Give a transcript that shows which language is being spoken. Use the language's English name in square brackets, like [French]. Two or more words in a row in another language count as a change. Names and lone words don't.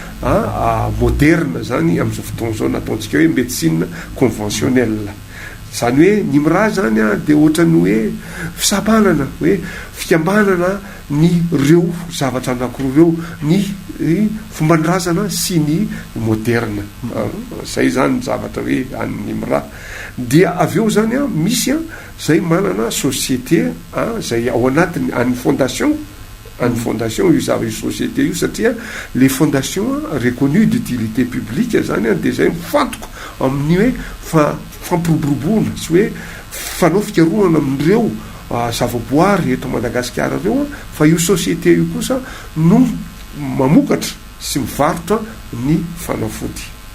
[Malagasy] moderna zany amin'izao fotoan'izao nataontsika hoe [French] médecine conventionnelle [Malagasy] zany hoe ny Imra zany dia ohatrany hoe fisabanana hoe fikambanana ny reo zavatra anankiroa reo ny fomban-drazana sy ny moderna zay zany ny zavatra hoe an'ny Imra dia avy eo zany misy zay manana société zay ao anatiny an'ny fondation io zava io société io satria [French] les fondations reconnues d'utilité publique [Malagasy] zany dia zay mifantoka amin'ny hoe fampiroboroboana sy hoe fanao fikarohana amin'ireo zavaboary eto Madagasikara reo fa io société io kosa no mamokatra sy mivarotra ny fanafody.